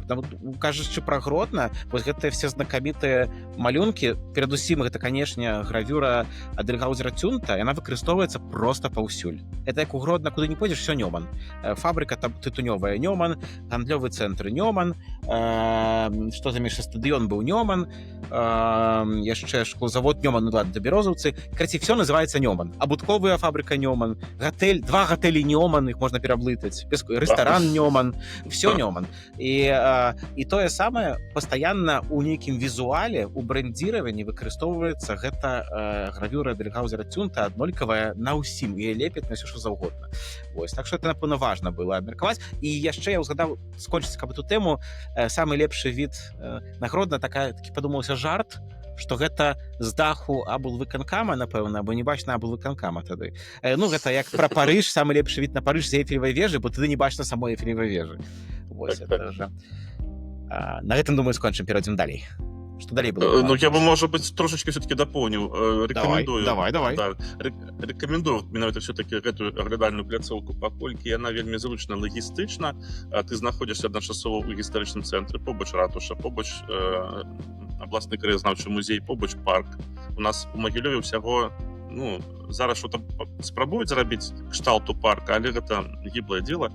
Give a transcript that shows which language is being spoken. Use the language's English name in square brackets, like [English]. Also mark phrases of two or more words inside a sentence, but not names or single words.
[Belarusian] Кажучы пра Гродна, вось гэтыя все знакамітыя малюнкі, перадусім гэта, канешне, гравюра Адельгаузера Цюнта, яна выкарыстоўваецца проста паўсюль. Это як у Гродна, куды не пойдзеш, все Нёман. Фабрыка там тытунёвая Нёман, гандлёвы цэнтр Нёман, што там яшчэ стадыён быў Нёман, яшчэ шклозавод Нёман, [Russian] ну ладно, [Belarusian] да Бярозаўцы. Караці, [Russian] все называется Нёман. [Belarusian] Абутковая фабрика Нёман, гатэль, 2 гатэлі Нёман, [Russian] их можно [Belarusian] пераблытаць, рэстаран Нёман, все Нёман. І тое самае пастаянна ў нейкім візуале, у брэндзіраванні выкарыстоўваецца гэта гравюра Адельгаузера Цюнта аднолькавая на ўсім, і лепіць на ўсё, што заўгодна. Вось, так што это, напэўна, важна было абмеркаваць. І яшчэ я ўзгадаў, скончыць каб эту тэму, самы лепшы від на Гродна, такі падумаўся жарт, што гэта з даху аблвыканкама, напэўна, бо не бачна аблвыканкама тады. Ну, гэта як пра Парыж, самы лепшы від на Парыж з Эйфелевай вежы, бо тады не бачна самой Эйфелевай вежы. [Russian] Вось, это уже... [Belarusian] На гэтым, думаю, скончым, перайдзем далей. Што далей было? [Russian] Ну, я бы, может быть, трошечки все-таки дополнил. Рекомендую. Давай. [Belarusian] Да, рекомендую менавіта все-таки гэтую аглядальную пляцоўку, паколькі яна вельмі зручна лагістычна. Ты знаходзішся адначасова ў гістарычным цэнтры, побач ратуша, побач абласны краязнаўчы музей, побач парк. У нас у Магілёве ўсяго, ну, зараз что-то спрабуюць зрабіць кшталту парка, але гэта гіблае дело.